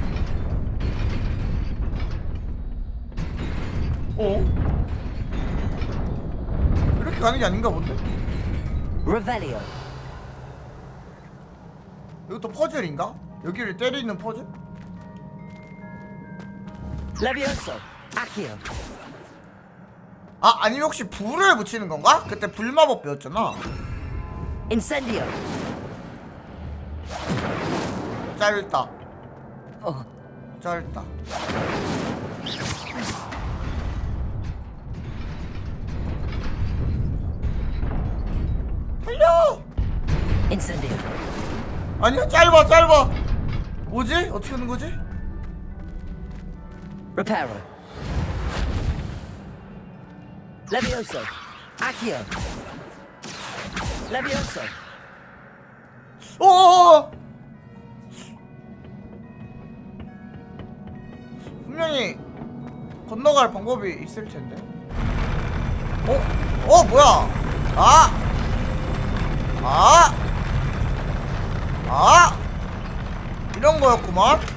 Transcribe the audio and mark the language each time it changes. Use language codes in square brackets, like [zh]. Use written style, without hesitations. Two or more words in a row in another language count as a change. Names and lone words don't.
[ko] 오? 가는 게 아닌가 본데? Revelio. 이것도 퍼즐인가? 여기를 때리는 퍼즐? Levioso. Accio. 아, 아니면 혹시 불을 붙이는 건가? 그때 불마법 배웠잖아. Incendio. 짧다. 짧다. 달려! Incendio. 아니야, 짧아. 뭐지? 어떻게 하는 거지? Reparo. Levioso. Accio. Levioso. 오! 분명히 건너갈 방법이 있을 텐데. 뭐야? 이런 거였구만.